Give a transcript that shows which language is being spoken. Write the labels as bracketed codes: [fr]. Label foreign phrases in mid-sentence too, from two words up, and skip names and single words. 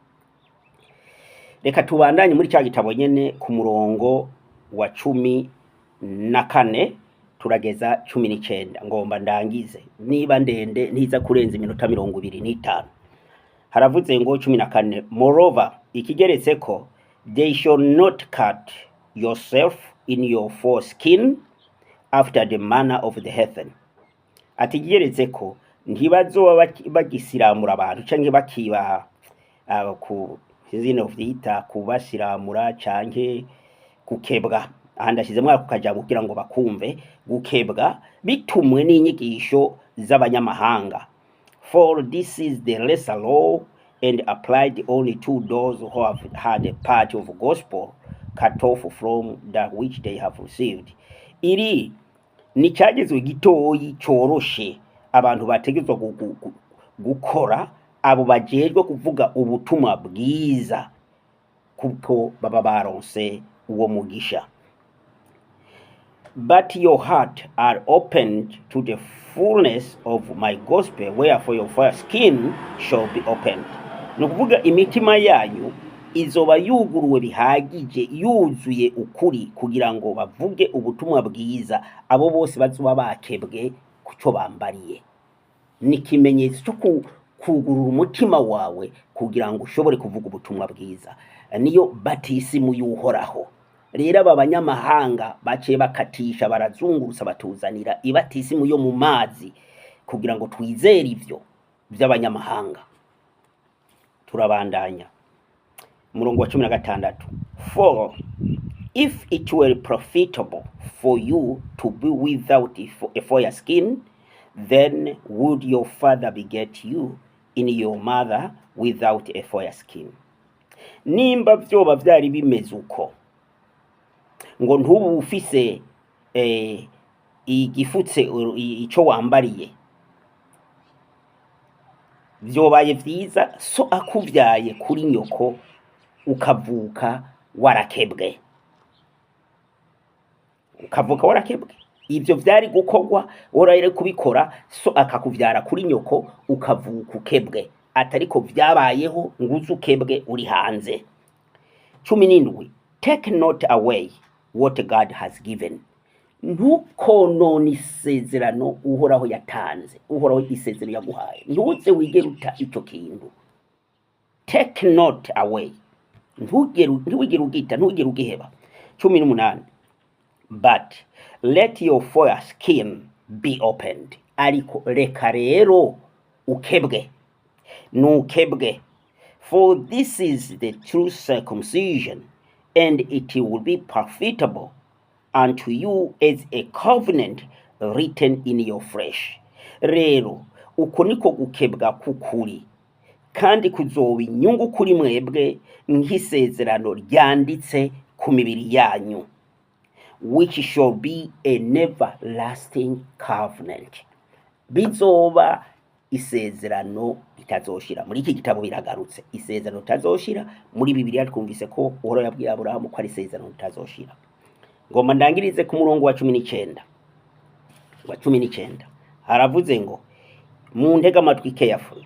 [rn] Reka tubandanye muri cya gitabo nyene ku murongo wa 14 turageza 19 ngomba ndangize niba ndende ntiza kurenza iminota 25. Haravuze ngo [en] 14 moreover [rn] ikigeretse ko [en] they shall not cut yourself in your foreskin after the manner of the heathen. [rn] Ati kigeretse ko ntibazoba bagisiramura abantu canke bakiba ku izina vyita kubasiramura canke kukebwa. Ahandi ashizemwe ako kajambo kugira ngo bakumve gukebwa bitumwe n'inyigisho z'abanyamahanga. [en] For this is the lesser law and applied only to those who have had a part of gospel cut off from that which they have received. [rn] Iri ni cyagezwe gitoyi coroshe abantu bategezwa gukora abo bajejwe kuvuga ubutumwa bwiza kuko baba baronse uwo mugisha. [en] But your heart are opened to the fullness of my gospel, wherefore your foreskin shall be opened. [rn] Nukuvuga imitima yanyu izoba yuguruwe bihagije yuzuye ukuri kugira ngo bavuge ubutumwa bwiza abo bose bazoba bakebwe kucyo bambariye. Ni kimenyetso cyo kugurura umutima wawe kugira ngo ushobore kuvuga ubutumwa bwiza. Niyo batisimu y'uhoraho. Rero aba banyamahanga baciye bakatisha barazungurusa batuzanira ibatisimu yo mu mazi kugira ngo twizere ivyo by'abanyamahanga. Turabandanya murongo wa 16. [en] For if it were profitable for you to be without a foreskin, then would your father beget you in your mother without a foreskin. [rn] Nimba vyoba vyari bimeze uko ngo ntubu ufise igifutse ico wambariye vyobaye vyiza so akuvyaye kuri nyoko ukavuka warakebwe. Ivyo vyari gukogwa orayire kubikora so akakuvyara kuri nyoko ukavuka ukebwe, atariko vyabayeho nguzu ukebwe uri hanze. [en] 17 Take not away what God has given. [rn] Ntukonona isezerano uhoraho yatanze, uhoraho isezerano yaguhaye. Ntuze wigere uta icyo kintu. [en] Take not away. [rn] Ntuwigere ugita, ntuwigere ugiheba. [en] 18 But let your foreskin be opened. [rn] Ariko reka rero ukebwe. Nukebwe. [en] For this is the true circumcision, and it will be profitable unto you as a covenant written in your flesh. [rn] Rero uko niko gukebwa kukuri, kandi kuzoba inyungu kuri mwebwe nk'isezerano ryanditse ku mibiri yanyu, [en] which shall be an everlasting covenant. [rn] Bizoba isezerano itazoshira. Muri iki gitabo biragarutse isezerano itazoshira. Muri Bibiliya twumvise ko Uhoraho yabwiye Aburahamu ko ari isezerano itazoshira. Ngoma ndangirize ku murongo wa 19. Haravuze ngo mu ntega amatwi carefully.